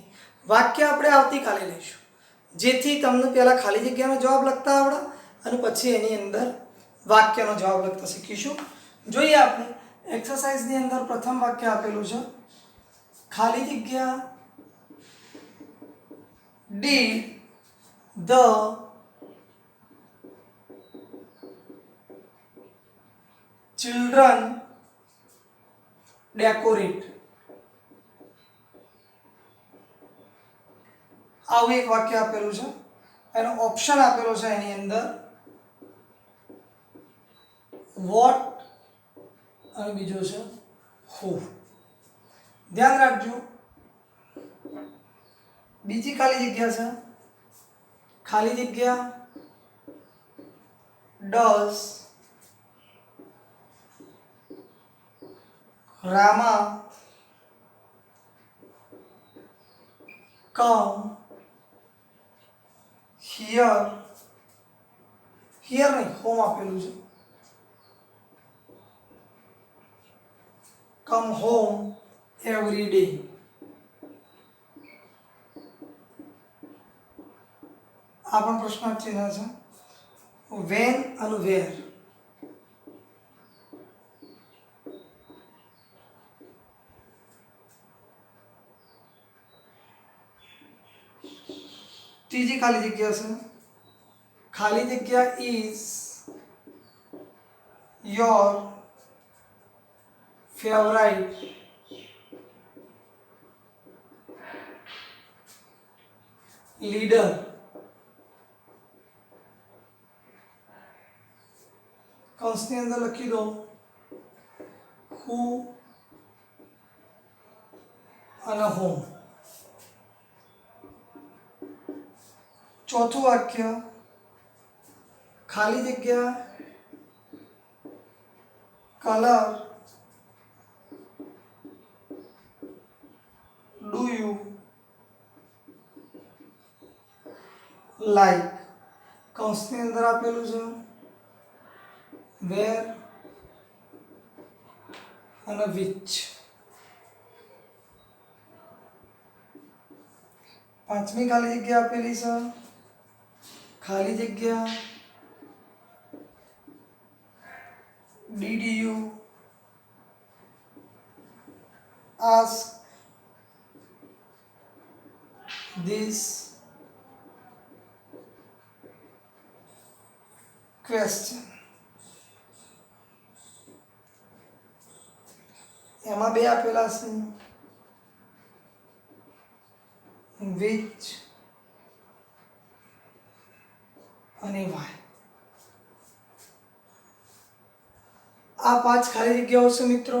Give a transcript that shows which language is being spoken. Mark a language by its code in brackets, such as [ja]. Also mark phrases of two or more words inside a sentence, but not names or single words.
[gu] વાક્ય આપણે આવતીકાલે લઈશું, જેથી તમને પહેલાં ખાલી જગ્યાનો જવાબ લખતા આવડે અને પછી એની અંદર વાક્યનો જવાબ લખતા શીખીશું. જોઈએ આપણે એક્સરસાઇઝની અંદર પ્રથમ વાક્ય આપેલું છે, ખાલી જગ્યા [en] did the children decorate. [gu] આવું એક વાક્ય આપેલું છે, એનો ઓપ્શન આપેલો છે એની અંદર what અને બીજો છે who. ધ્યાન રાખજો. બીજી ખાલી જગ્યા છે, ખાલી જગ્યા [en] does Rama come here. [gu] Here નહીં, હોમ આપેલું છે. [en] Come home every day. [gu] આ પણ પ્રશ્નાર્થ ચિહ્ન છે. When અને where. ત્રીજી ખાલી જગ્યા છે. ખાલી જગ્યા [en] is your favorite leader. [gu] કૌંસની અંદર લખી દો who અને whom. ચોથું વાક્ય ખાલી જગ્યા [en] color do you like. [gu] કૌંસની અંદર આપેલું છે where અને which. પાંચમી ખાલી જગ્યા આપેલી છે ખાલી જગ્યા [en] did you ask this question. [gu] એમાં બે આપેલા છે which અને why. આ પાંચ ખાલી જગ્યાઓ છે મિત્રો.